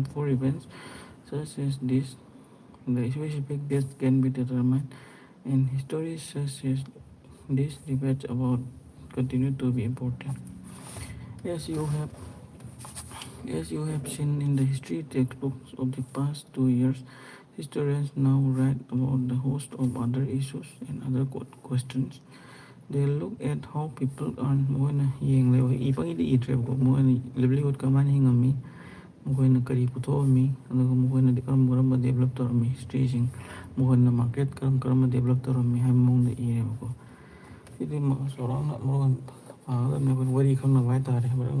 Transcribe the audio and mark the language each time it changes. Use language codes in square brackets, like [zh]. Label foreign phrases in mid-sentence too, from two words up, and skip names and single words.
[en] For events such as this, the specific date can be determined, and histories such as this debates about continue to be important. As you have As you have seen in the history textbooks of the past 2 years, historians now write about the host of other issues and other questions. They look at how people earn [mni] ꯃꯣꯏꯅ ꯌꯦꯡꯂꯦꯕ ꯏꯄꯪꯒꯤꯗꯤ ꯏꯗ꯭ꯔꯦꯕꯀꯣ ꯃꯣꯏꯅ ꯂꯤꯚꯂꯤꯍꯨꯗ ꯀꯃꯥꯏꯅ ꯍꯤꯡꯉꯝꯃꯤ ꯃꯈꯣꯏꯅ ꯀꯔꯤ ꯄꯨꯊꯣꯛꯑꯝꯃꯤ ꯑꯗꯨꯒ ꯃꯈꯣꯏꯅꯗꯤ ꯀꯔꯝꯕ ꯗꯦꯕꯂꯞ ꯇꯧꯔꯝꯃꯤ ꯍꯤꯁꯇ꯭ꯔꯤꯁꯤꯡ ꯃꯈꯣꯏꯅ ꯃꯥꯔꯀꯦꯠ ꯀꯔꯝꯕ ꯗꯦꯕꯂꯞ ꯇꯧꯔꯝꯃꯤ ꯍꯥꯏꯕ ꯃꯑꯣꯡꯗ ꯏꯔꯦꯕꯀꯣ ꯁꯤꯗꯤ ꯆꯥꯎꯔꯥꯛꯅ ꯃꯔꯣꯟ ꯋꯥꯔꯤ ꯈꯪꯅꯕ ꯍꯥꯏꯇꯥꯔꯦ